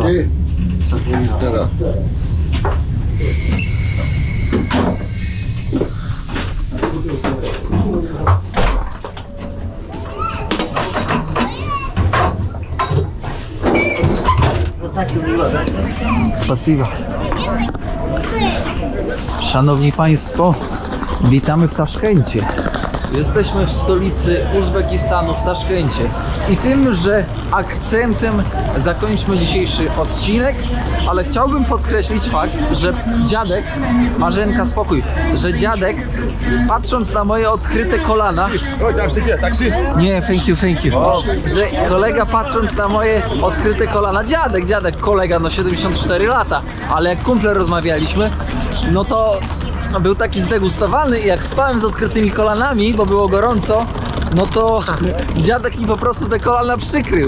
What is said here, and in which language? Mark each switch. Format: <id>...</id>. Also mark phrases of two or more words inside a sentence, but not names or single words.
<ru>Счастливо. Спасибо.</ru> <pl>Szanowni Państwo, witamy w Taszkencie. Jesteśmy w stolicy Uzbekistanu, w Taszkencie. I tymże akcentem zakończmy dzisiejszy odcinek, ale chciałbym podkreślić fakt, że dziadek, Marzenka, spokój, że dziadek, patrząc na moje odkryte kolana, nie,</pl> <en>thank you,</en> <pl>że kolega, patrząc na moje odkryte kolana, dziadek, kolega, no 74 lata, ale jak kumple rozmawialiśmy, no to był taki zdegustowany i jak spałem z odkrytymi kolanami, bo było gorąco, no to dziadek mi po prostu te kolana przykrył.</pl>